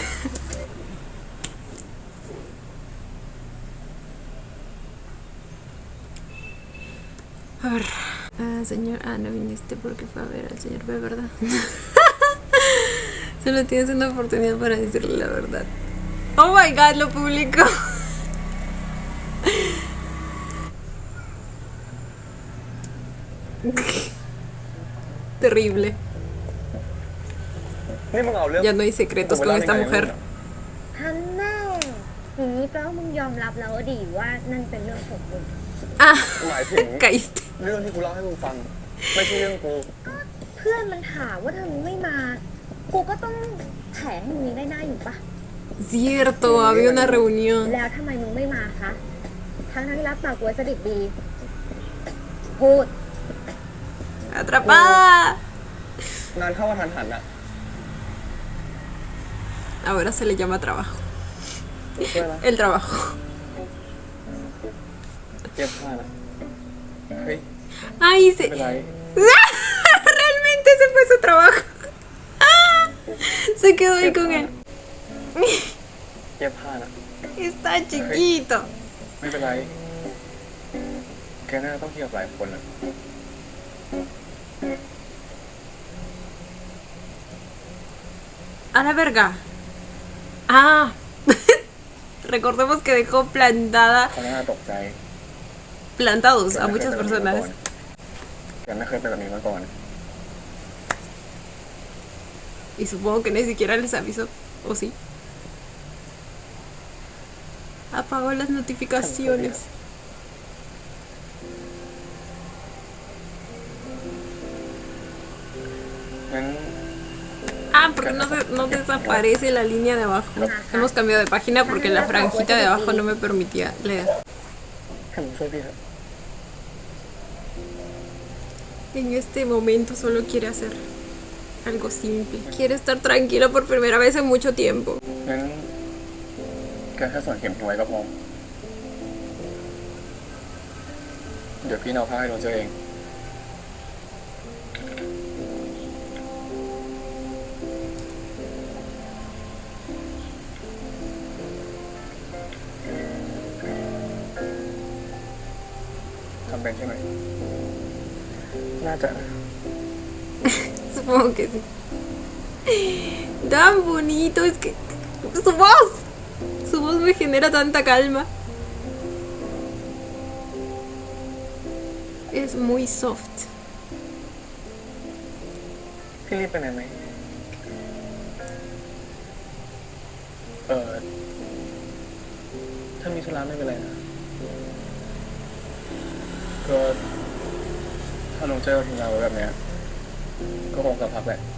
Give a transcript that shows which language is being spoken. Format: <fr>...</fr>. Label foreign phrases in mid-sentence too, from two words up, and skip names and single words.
<es>A ver, señor, no viniste porque fue a ver al señor B, ¿verdad? Solo tienes una oportunidad para decirle la verdad.</es> <en>Oh my god,</en> <es>lo publicó. Terrible. Ya no hay secretos con esta mujer.</es> <th>ท่านแน่อย่างนี้แปลว่ามึงยอมรับแล้วดิว่านั่นเป็นเรื่องของมึง</th> <es>Ah,</es> <th>หมายถึง</th> <es>caíste.</es> <th>เรื่องที่กูเล่าให้มึงฟังไม่ใช่เรื่องกู ก็เพื่อนมันถามว่าถ้ามึงไม่มากูก็ต้องแถให้มึงนี้ได้หน้าอยู่ปะ</th> <es>Cierto, había una reunión.</es> <th>แล้วทำไมมึงไม่มาคะทั้งที่รับปากกูไว้สดิบดีพูด</th> <es>Atrapada.</es> <th>งานเข้ามาทันหันอ่ะ</th> <es>Ahora se le llama trabajo.</es> <th>ช่วยนะ</th> <es>El trabajo.</es> <th>เก็บผ้านะเฮ้ย</th> <es>Ay,</es> <th>ไม่</th> <es>se...</es> <th>เป็นไร</th> <es>Realmente ese fue su trabajo. Se quedó ahí con él.</es> <th>เก็บผ้านะ</th> <es>Está chiquito.</es> <th>ไม่เป็นไรแกน่าต้องเที่ยวกับหลายคนอ่ะ</th> <es>A la verga. Ah. Recordemos que dejó</es> <th>เขาน่าตกใจ</th> <es>plantados</es> <th>แก</th> <es>a</es> <th>ไม่เคย</th> <es>muchas</es> <th>เป็นแบบนี้มา</th> <es>personas.</es> <th>ก่อนแกไม่เคยเป็นแบบนี้มาก่อน</th> <es>Y supongo que ni siquiera les avisó. ¿O sí? Apagó las notificaciones. Ah, porque no desaparece la línea de abajo. Hemos cambiado de página porque la franjita de abajo no me permitía leer.</es> <th>ให้ผมช่วยพี่เถอะ</th> <es>En este momento solo quiere hacer algo simple. Quiere estar tranquilo por primera vez en mucho tiempo.</es> <th>งั้นแกแค่สอนเข็มทิ้งไว้ก็พอเดี๋ยวพี่เอาผ้าให้โรเจอร์เองทำเป็นใช่ไหมน่าจะ</th> <es>Supongo que sí. Tan bonito, es que su voz me genera tanta calma. Es muy soft.</es> <th>พี่รีบไปไหนไหมถ้ามีธุระไม่เป็นไรนะก็ถ้าน้องเจอทิ้งเราไว้แบบเนี้ยก็คงสักพักแหละ</th>